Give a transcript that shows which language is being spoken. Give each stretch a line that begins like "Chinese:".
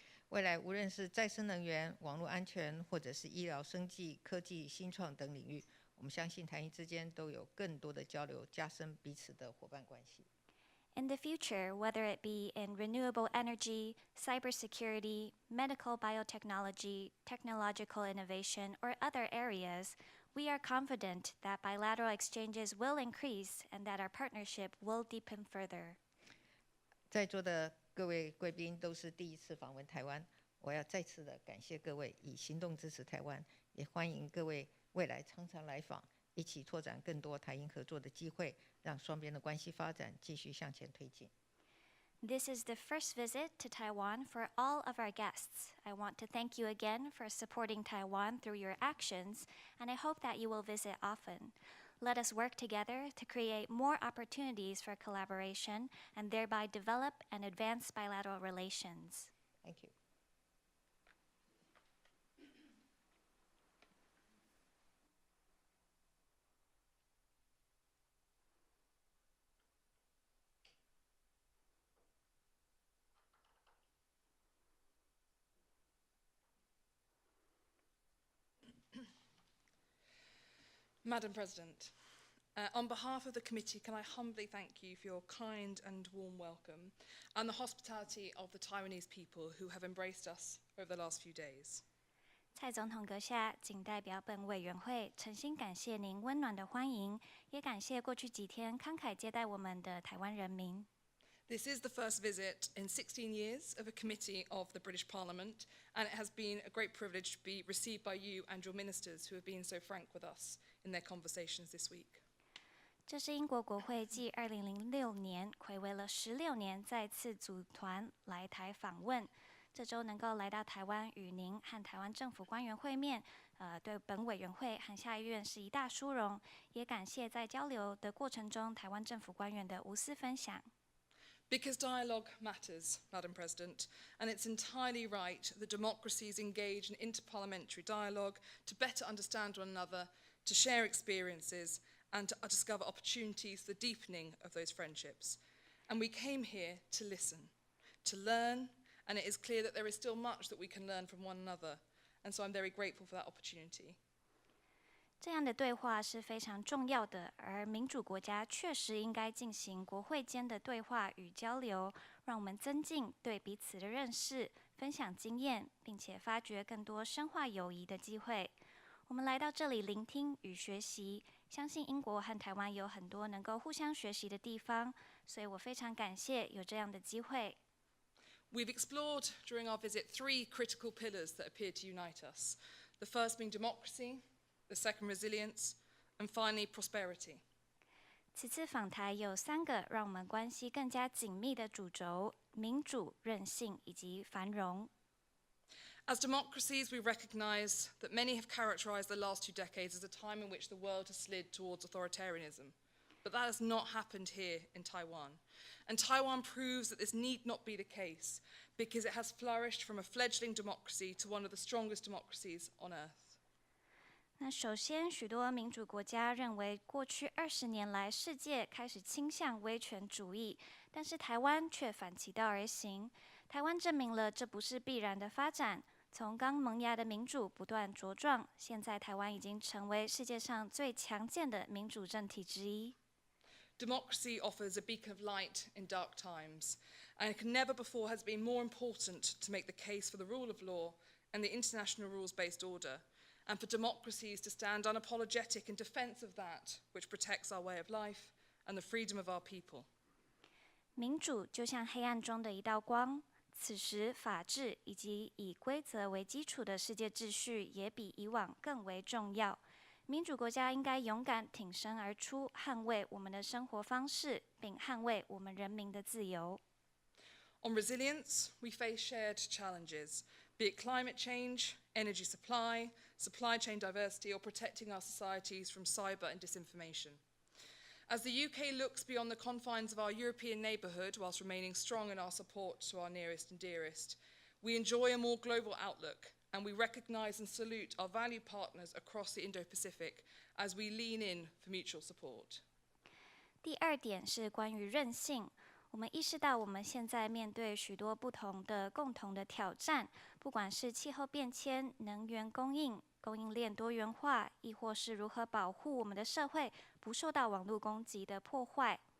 Chinese: 未来无论是再生能源、网络安全，或者是医疗、生技、科技、新创等领域，我们相信台英之间都有更多的交流，加深彼此的伙伴关系。
English: In the future, whether it be in renewable energy, cybersecurity, medical biotechnology, technological innovation, or other areas, we are confident that bilateral exchanges will increase and that our partnership will deepen further.
Chinese: 在座的各位贵宾都是第一次访问台湾，我要再次的感谢各位以行动支持台湾，也欢迎各位未来常常来访，一起拓展更多台英合作的机会，让双边的关系发展继续向前推进。
English: This is the first visit to Taiwan for all of our guests. I want to thank you again for supporting Taiwan through your actions, and I hope that you will visit often. Let us work together to create more opportunities for collaboration and thereby develop and advance bilateral relations. Thank you. Madam President, on behalf of the committee, can I humbly thank you for your kind and warm welcome and the hospitality of the Taiwanese people who have embraced us over the last few days.
Chinese: 蔡总统阁下，谨代表本委员会诚心感谢您温暖的欢迎，也感谢过去几天慷慨接待我们的台湾人民。
English: This is the first visit in 16 years of a committee of the British Parliament, and it has been a great privilege to be received by you and your ministers who have been so frank with us in their conversations this week.
Chinese: 这是英国国会继2006年睽违了16年再次组团来台访问，这周能够来到台湾与您和台湾政府官员会面，对本委员会和下议院是一大殊荣，也感谢在交流的过程中台湾政府官员的无私分享。
English: Because dialogue matters, Madam President, and it's entirely right that democracies engage in interparliamentary dialogue to better understand one another, to share experiences, and to discover opportunities for the deepening of those friendships. And we came here to listen, to learn, and it is clear that there is still much that we can learn from one another, and so I'm very grateful for that opportunity.
Chinese: 这样的对话是非常重要的，而民主国家确实应该进行国会间的对话与交流，让我们增进对彼此的认识，分享经验，并且发掘更多深化友谊的机会。我们来到这里聆听与学习，相信英国和台湾有很多能够互相学习的地方，所以我非常感谢有这样的机会。
English: We've explored during our visit 3 critical pillars that appear to unite us, the first being democracy, the second resilience, and finally prosperity.
Chinese: 此次访台有3个让我们关系更加紧密的主轴：民主、韧性以及繁荣。
English: As democracies, we recognise that many have characterised the last 2 decades as a time in which the world has slid towards authoritarianism. But that has not happened here in Taiwan. And Taiwan proves that this need not be the case because it has flourished from a fledgling democracy to one of the strongest democracies on earth.
Chinese: 那首先，许多民主国家认为，过去20年来，世界开始倾向威权主义，但是台湾却反其道而行。台湾证明了这不是必然的发展。从刚萌芽的民主不断茁壮，现在台湾已经成为世界上最强健的民主政体之一。
English: Democracy offers a beacon of light in dark times, and never before has it been more important to make the case for the rule of law and the international rules-based order, and for democracies to stand unapologetic in defense of that which protects our way of life and the freedom of our people.
Chinese: 民主就像黑暗中的一道光，此时法治以及以规则为基础的世界秩序也比以往更为重要。民主国家应该勇敢挺身而出，捍卫我们的生活方式，并捍卫我们人民的自由。
English: On resilience, we face shared challenges, be it climate change, energy supply, supply chain diversity, or protecting our societies from cyber and disinformation. As the UK looks beyond the confines of our European neighbourhood whilst remaining strong in our support to our nearest and dearest, we enjoy a more global outlook, and we recognise and salute our valued partners across the Indo-Pacific as we lean in for mutual support.
Chinese: 第二点是关于韧性。我们意识到我们现在面对许多不同的共同的挑战，不管是气候变迁、能源供应、供应链多元化，亦或是如何保护我们的社会不受到网络攻击的破坏。